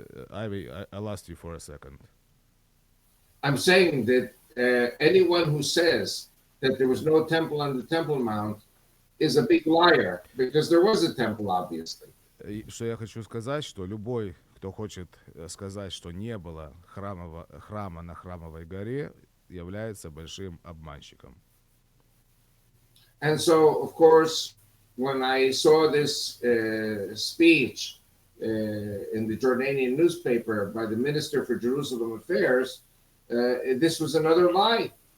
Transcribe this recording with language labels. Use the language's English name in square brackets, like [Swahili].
[English] Ivy, I lost you for a second. I'm saying that anyone who says that there was no temple on the Temple Mount is a big liar, because there was a temple, obviously. [Russian] Что я хочу сказать, что любой, кто хочет сказать, что не было храма на Храмовой горе, является большим обманщиком. [English] And so, of course, when I saw this speech in the Jordanian newspaper by the Minister for Jerusalem Affairs, this was another lie.